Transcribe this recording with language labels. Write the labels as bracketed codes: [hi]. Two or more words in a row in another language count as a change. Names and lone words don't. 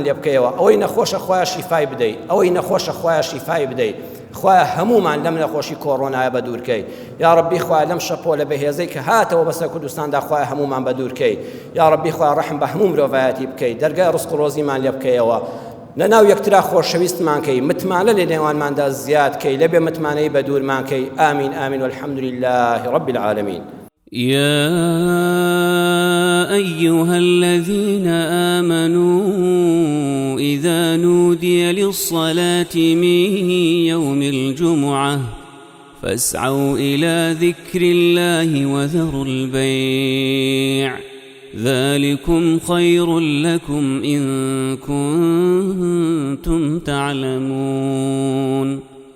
[ckb] لێ بکەیەوە ئەوەی نەخۆشە خوای شیفای بدەی ئەوەی نەخۆشە خوای شیفای بدەی خوای هەمومان لەم نەخۆشی کۆڕۆنایە بە دوورکەی یا ڕەبی خوای لەم شەپۆ لە بەهێزەی کە هاتەوە بەسەر کوردستاندا خوای هەمومان بە دوورکەی یا ڕەبی خوای ڕەحم بە هەموو مرۆڤایەتی بکەی دەرگای ڕزق و ڕۆزیمان لێ بکەیەوە لەناو یەکترا خۆشەویستمان کەی متمانە لە نێوانماندا زیاد کەی لەبێ متمانەی بە دوورمان کەی ئامین ئامین [ar] والحمد لله رب العالمين يا أيها الذين آمنوا إذا نودي للصلاة من يوم الجمعة فاسعوا إلى ذكر الله وذروا البيع ذلكم خير لكم إن كنتم تعلمون